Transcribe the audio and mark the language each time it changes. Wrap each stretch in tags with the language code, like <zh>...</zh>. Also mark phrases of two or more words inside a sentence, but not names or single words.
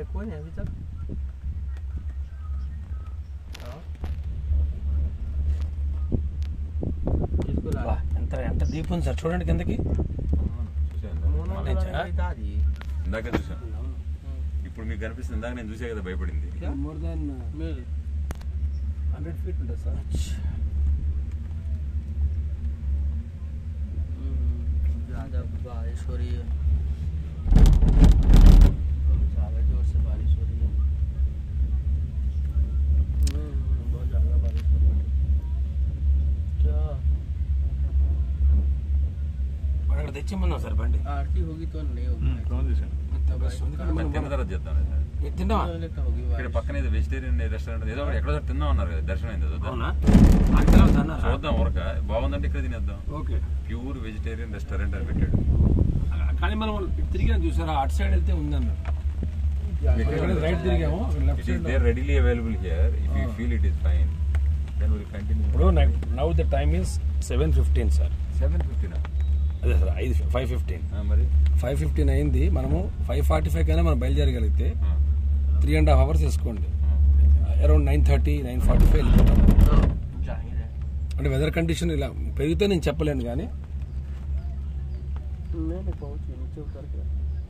<te>ఎంత డీప్ ఉంది సార్, చూడండి కిందకి. ఇందాక చూసాను, ఇప్పుడు మీకు కనిపిస్తుంది. ఇందాక నేను చూసే కదా భయపడింది.</te> <en>more than 100 feet</en> <te>ఉంటుంది సార్.</te> <hi>बारिश हो रही है, ज़्यादा जोर से बारिश हो रही है. बहुत ज़्यादा बारिश हो रही है. क्या</hi> <te>అక్కడ తెచ్చిమన్నా సార్ బండి.</te> <hi>आरती होगी तो नहीं होगी.</hi> <te>తిన్న తర్వాత చేద్దాం. తిన్నావా? ఇక్కడ పక్కన ఏదో</te> <en>vegetarian restaurant</en> <te>ఏదో ఎక్కడో తిందాం అన్నారు కదా, దర్శనం అయింది. చూద్దాం ఊరక బాగుందంటే ఇక్కడ తినేద్దాం. ఓకే,</te> <en>pure vegetarian restaurant</en> <te>అని పెట్టాడు. కానీ మనం తిరిగి చూసారా, అటు సైడ్ వెళ్తే ఉందన్నారు. రైట్ తిరిగాము.</te> <en>Readily available here. If you feel it is fine then will continue. ఇప్పుడు now the time is 7:15 sir.</en> <te>7:15 అదే సార్, 5:15. మరి 5:15 అయింది. మనము 5:45 కైనా మనం బయలుదేరగలిగితే 3.5 hours వేసుకోండి. అరౌండ్ 9:30, 9:45 వెళ్ళిపోతాం. అంటే</te> <en>weather condition</en> <te>ఇలా పెరిగితే నేను చెప్పలేను కానీ</te> <hi>नहीं पहुंचे नीचे उतर के</hi>